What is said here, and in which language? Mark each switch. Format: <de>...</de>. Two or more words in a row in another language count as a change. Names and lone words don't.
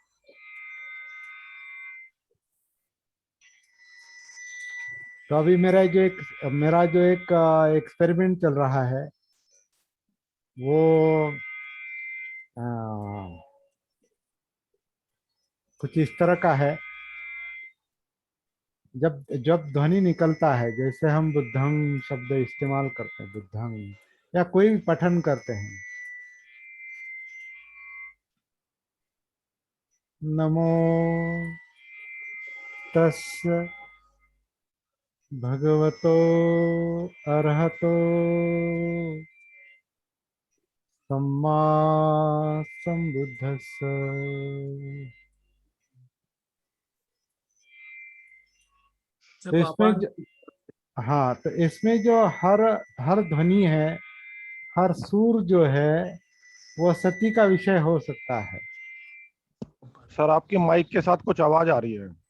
<hi>तो अभी मेरा जो एक एक्सपेरिमेंट चल रहा है वो आ, कुछ इस तरह का है। जब जब ध्वनि निकलता है, जैसे हम बुद्धंग शब्द इस्तेमाल करते हैं, बुद्धंग, या कोई भी पठन करते हैं,</hi> <pi>नमो तस्य भगवतो अरहतो सम्मा सम्बुद्धस्स।</pi> <hi>तो जब इसमें अपान। हाँ, तो इसमें जो हर हर ध्वनि है, हर सुर जो है वो सती का विषय हो सकता है। सर आपकी माइक के साथ कुछ आवाज आ रही है।</hi>